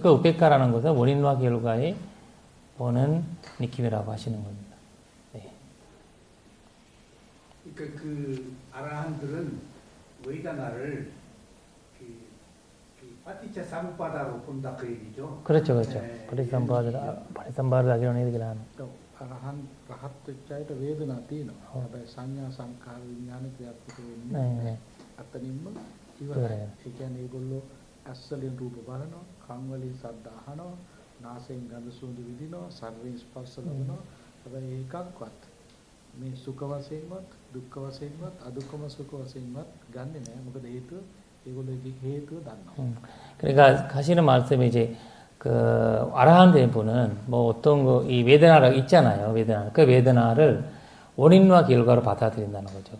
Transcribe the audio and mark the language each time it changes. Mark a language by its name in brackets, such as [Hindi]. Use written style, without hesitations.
[Korean] 그 우페카라는 것은 원인과 결과에 보는 느낌이라고 하시는 겁니다. 네. 그러니까 그 아라한들은 웨이다나를 파티차 사무바다로 본다 그 얘기죠. 그렇죠. 네. 파리삼바르다기로는 얘기를 하는. [Sinhala] අරහන් රහත් වෙච්ච අයට වේදනා තියෙනවා. හැබැයි සංඥා සංකාර විඥාන ක්‍රියාත්මක වෙන්නේ [Korean] 네. [Sinhala] අතනින්ම ඉවරයි. ඉවරයි. ඒ කියන්නේ ඒගොල්ලෝ ඇස් වලින් රූප බලනවා, කන් වලින් ශබ්ද අහනවා, නාසයෙන් ගඳ සුවඳ විඳිනවා, ශරීරයෙන් ස්පර්ශ ලබනවා. හැබැයි ඒකක්වත් මේ සුඛ වශයෙන්වත්, දුක්ඛ වශයෙන්වත්, අදුක්ඛම සුඛ වශයෙන්වත් ගන්නෙ නෑ. මොකද හේතුව ඒගොල්ලෝ ඒකේ හේතුව දන්නවා. [Korean] 그러니까 하시는 말씀이 이제 그 아라한 된 분은 뭐 어떤 이 웨드나가 있잖아요. 그 웨드나를 원인과 결과로 받아들인다는 거죠.